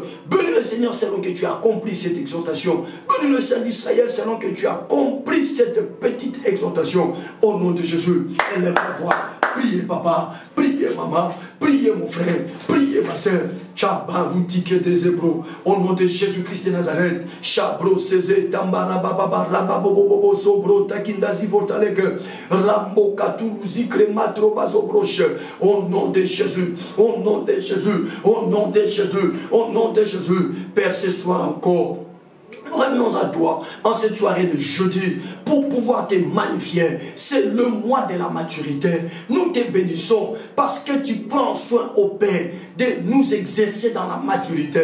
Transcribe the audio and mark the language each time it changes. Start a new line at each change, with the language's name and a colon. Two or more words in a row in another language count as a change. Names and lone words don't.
French: Bénis le Seigneur selon que tu as accompli cette exhortation. Bénis le Saint d'Israël selon que tu as accompli cette petite exhortation. Au nom de Jésus, élève la voix. Priez papa, priez maman, priez mon frère, priez ma soeur. Chabaroutike des Hébreux, au nom de Jésus-Christ de Nazareth. Chabro Cézé, Tambara Baba, Rababobo, Sobro, Takindazi Vortalek, Rambo Katoulouzi, Crématro Bazobroche. Au nom de Jésus, au nom de Jésus, au nom de Jésus, au nom de Jésus. Père, ce soir encore, revenons à toi en cette soirée de jeudi pour pouvoir te magnifier. C'est le mois de la maturité. Nous te bénissons parce que tu prends soin au Père de nous exercer dans la maturité.